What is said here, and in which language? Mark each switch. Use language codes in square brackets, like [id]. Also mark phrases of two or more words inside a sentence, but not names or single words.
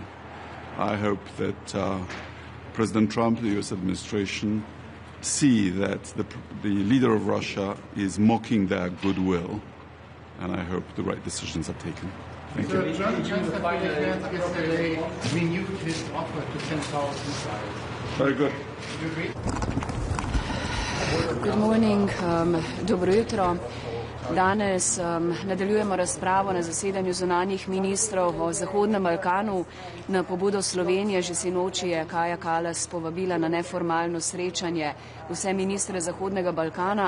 [en] I hope that President Trump, the US administration, see that the leader of Russia is mocking their goodwill, and I hope the right decisions are taken. Thank you. Yesterday renewed his offer to send Taurus missiles. Very good. Good morning. [sl] Dobro jutro. Danes nadaljujemo razpravo na zasedanju zunanjih ministrov o Zahodnem Balkanu. Na pobudo Slovenije že sinoči je Kaja Kallas povabila na neformalno srečanje vse ministre Zahodnega Balkana.